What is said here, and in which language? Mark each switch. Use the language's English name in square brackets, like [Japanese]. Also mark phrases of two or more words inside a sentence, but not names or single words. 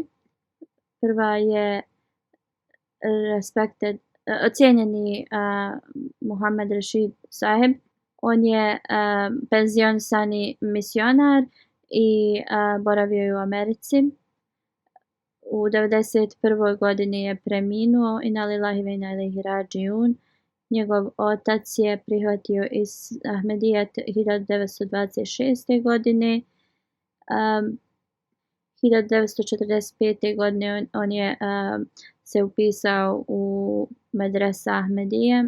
[Bosnian] Prva je cijenjeni Muhammed Rashid Saheb. On je penzionisani misionar i boravio je u Americi. U 91. godini je preminuo [Arabic] إنا لله وإنا إليه راجعون. [Bosnian] Njegov otac je prihvatio iz Ahmedijet 1926. godine. 1945. godine on je se upisao u medresa Ahmedije.